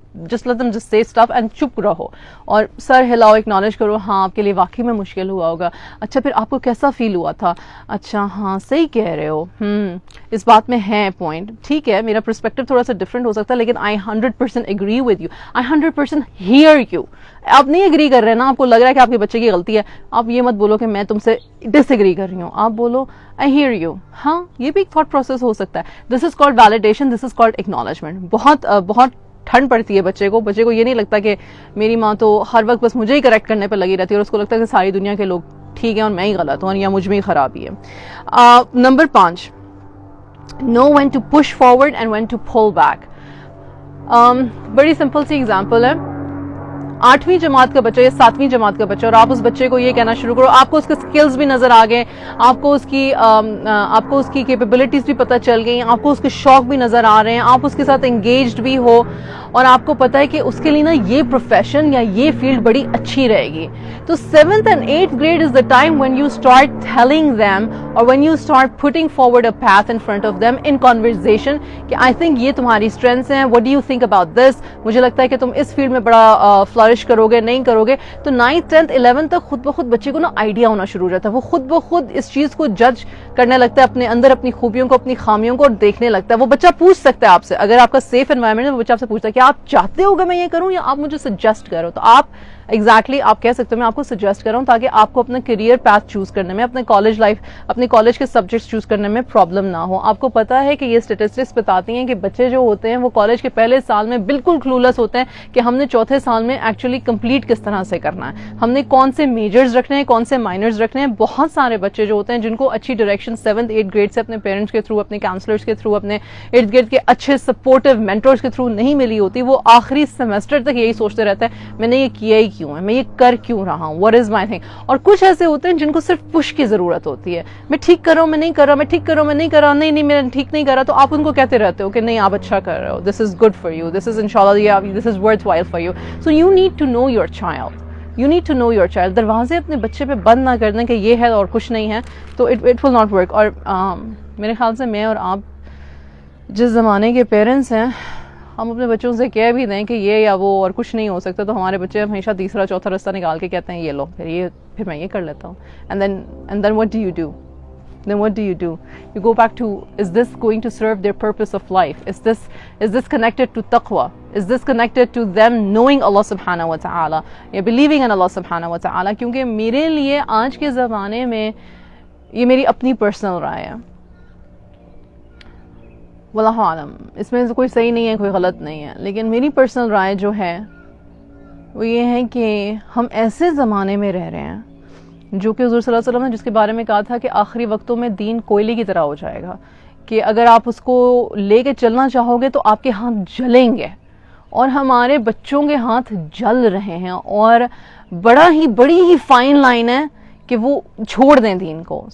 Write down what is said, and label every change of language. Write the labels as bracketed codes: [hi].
[en] Just let them just say stuff and [ur] چپ رہو اور سر ہلاؤ, اکنالج کرو, ہاں آپ کے لیے واقعی میں مشکل ہوا ہوگا, اچھا پھر آپ کو کیسا فیل ہوا تھا, اچھا ہاں صحیح کہہ رہے ہو, اس بات میں ہے پوائنٹ, ٹھیک ہے میرا پرسپیکٹو تھوڑا سا ڈفرینٹ ہو سکتا ہے, لیکن [en] I 100% agree with you, I 100% hear you. [ur] آپ نہیں اگری کر رہے نا, آپ کو لگ رہا ہے کہ آپ کے بچے کی غلطی ہے, آپ یہ مت بولو کہ میں تم سے ڈس ایگری کر رہی ہوں, آپ بولو [en] I hear you. [ur] ہاں یہ بھی ایک تھاٹ پروسیس ہو سکتا ہے. [en] This is called validation, this is called acknowledgement. [ur] بہت ٹھنڈ پڑتی ہے بچے کو یہ نہیں لگتا کہ میری ماں تو ہر وقت بس مجھے ہی کریکٹ کرنے پہ لگی رہتی ہے, اور اس کو لگتا ہے کہ ساری دنیا کے لوگ ٹھیک ہیں اور میں ہی غلط ہوں یا مجھ میں ہی خرابی ہے. [en] Number 5, know when to push forward and when to pull back. [ur] بڑی سمپل سی ایگزامپل ہے. 8ویں جماعت کا بچہ یا 7ویں جماعت کا بچہ, اور آپ اس بچے کو یہ کہنا شروع کرو, آپ کو اس کے سکلز بھی نظر آ گئے, آپ کو اس کی کیپیبلٹیز بھی پتہ چل گئی, آپ کو اس کے شوق بھی نظر آ رہے ہیں, آپ اس کے ساتھ انگیجڈ بھی ہو, اور آپ کو پتہ ہے کہ اس کے لیے نا یہ پروفیشن یا یہ فیلڈ بڑی اچھی رہے گی. [en] تو 7th and 8th grade is the time when you start telling them, or when you start putting forward a path in front of them in conversation [ur] کہ I think یہ تمہاری اسٹرینتھس ہیں, [en] what do you think about this, [ur] مجھے لگتا ہے کہ تم اس field میں بڑا فلرش کرو گے, نہیں کرو گے. تو 9th 10th 11th تک خود بخود بچے کو نا آئیڈیا ہونا شروع ہو جاتا ہے, وہ خود بخود اس چیز کو جج کرنے لگتا ہے, اپنے اندر اپنی خوبیوں کو, اپنی خامیوں کو دیکھنے لگتا ہے. وہ بچہ پوچھ سکتا ہے آپ سے, اگر آپ کا سیف انوائرمنٹ ہے, وہ بچہ آپ سے پوچھتا ہے کہ آپ چاہتے ہو کہ میں یہ کروں یا آپ مجھے سجیسٹ کرو. تو آپ ایگزیکٹلی آپ کہہ سکتے ہو میں آپ کو سجیسٹ کر رہا ہوں تاکہ آپ کو اپنا کیریئر پیتھ چوز کرنے میں, اپنے کالج لائف, اپنے کالج کے سبجیکٹس چوز کرنے میں پرابلم نہ ہو. آپ کو پتا ہے کہ یہ اسٹیٹسٹکس بتاتی ہیں کہ بچے جو ہوتے ہیں وہ کالج کے پہلے سال میں بالکل کلولس ہوتے ہیں کہ ہم نے چوتھے سال میں ایکچولی کمپلیٹ کس طرح سے کرنا ہے, ہم نے کون سے میجرز رکھنے ہیں, کون سے مائنرز رکھنے ہیں. بہت سارے بچے جو ہوتے ہیں جن کو اچھی ڈائریکشن 7th 8th گریڈ سے اپنے پیرنٹس کے تھرو, اپنے کاؤنسلرس کے تھرو, اپنے ارد گرد کے اچھے سپورٹیو مینٹورس کے تھرو نہیں ملی ہوتی, وہ آخری سیمسٹر تک یہی سوچتے رہتے ہیں میں نے یہ کیا ہی کیوں ہے, میں یہ کر کیوں رہا ہوں, [en] what is my thing. [ur] اور کچھ ایسے ہوتے ہیں جن کو صرف پش کی ضرورت ہوتی ہے, میں ٹھیک کر رہا ہوں, میں نہیں کر رہا, میں ٹھیک کر رہا ہوں, میں نہیں کر رہا, نہیں میں ٹھیک نہیں کر رہا, تو آپ ان کو کہتے رہتے ہو کہ نہیں آپ اچھا کر رہے ہو, [en] this is good for you, this is inshallah this is worthwhile for you. So you need to know your child. You need to know your child. [ur] دروازے اپنے بچے پہ بند نہ کر دیں کہ یہ ہے اور کچھ نہیں ہے, تو [en] it will not work. [ur] اور میرے خیال سے میں اور آپ جس زمانے کے پیرنٹس ہیں, ہم اپنے بچوں سے کہہ بھی دیں کہ یہ یا وہ اور کچھ نہیں ہو سکتا, تو ہمارے بچے ہمیشہ تیسرا چوتھا رستہ نکال کے کہتے ہیں یہ لو, پھر میں یہ کر لیتا ہوں. [en] And then what do you do? Then what do? You go back to, is this going to serve their purpose of life? Is this connected to taqwa? Is this connected to them knowing Allah subhanahu wa ta'ala, یا believing in Allah subhanahu wa ta'ala? [ur] کیونکہ میرے لیے آج کے زمانے میں یہ میری اپنی پرسنل رائے ہے, واللہ عالم, اس میں کوئی صحیح نہیں ہے کوئی غلط نہیں ہے, لیکن میری پرسنل رائے جو ہے وہ یہ ہے کہ ہم ایسے زمانے میں رہ رہے ہیں جو کہ حضور صلی اللہ علیہ وسلم نے جس کے بارے میں کہا تھا کہ آخری وقتوں میں دین کوئلے کی طرح ہو جائے گا, کہ اگر آپ اس کو لے کے چلنا چاہو گے تو آپ کے ہاتھ جلیں گے, اور ہمارے بچوں کے ہاتھ جل رہے ہیں, اور بڑی ہی فائن لائن ہے کہ وہ چھوڑ دیں دین کو.